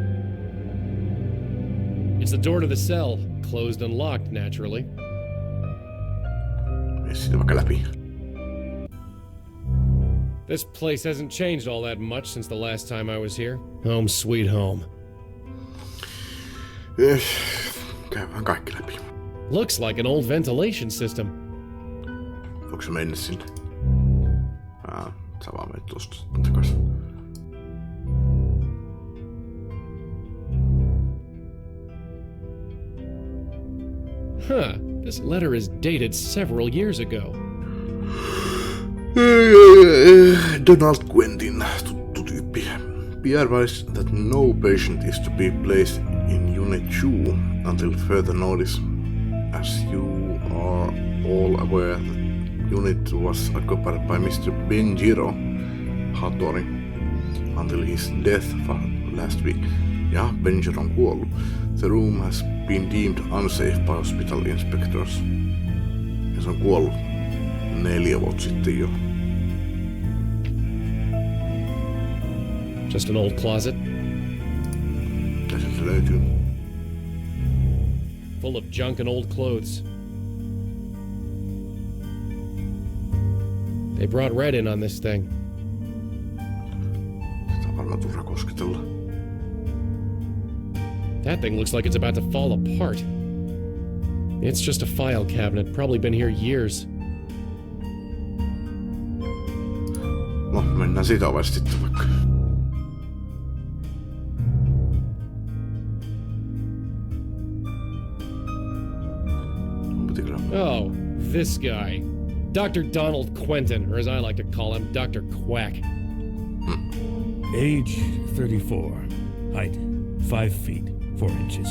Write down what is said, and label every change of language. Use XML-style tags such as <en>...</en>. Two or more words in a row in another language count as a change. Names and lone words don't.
<en>It's the door to the cell, closed and locked, naturally. This place hasn't changed all that much since the last time I was here. Home sweet home.</en> <fi>Käydään kaikki läpi.</fi> <en>Looks like an old ventilation system.</en> <fi>Voiko se mennä sinne? Sä vaan menet tosta takaisin.</fi> <en>Huh, this letter is dated several years ago.</en> <fi>Donald Quentin, tuttu tyyppi.</fi> <en>Be advised that no patient is to be placed in Unit 2 until further notice. As you are all aware, the unit was occupied by Mr. Benjiro Hattori until his death last week.</en> <fi>Ja, Benjiro on kuollut.</fi> <en>The room has been deemed unsafe by hospital inspectors.</en> <fi>Ja se on kuollut 4 vuotta sitten jo.</fi> <en>Just an old closet?</en> <fi>Ja sieltä löytyy.</fi> <en>Full of junk and old clothes. They brought Red in on this thing.</en> <fi>Sitä on varmaan turha kosketella.</fi> <en>That thing looks like it's about to fall apart. It's just a file cabinet, probably been here years.</en> <fi>No, mennään siitä ovesta sitten vaikka.</fi> <en>Oh, this guy. Dr. Donald Quentin, or as I like to call him, Dr. Quack. Age 34. Height 5 feet 4 inches.</en>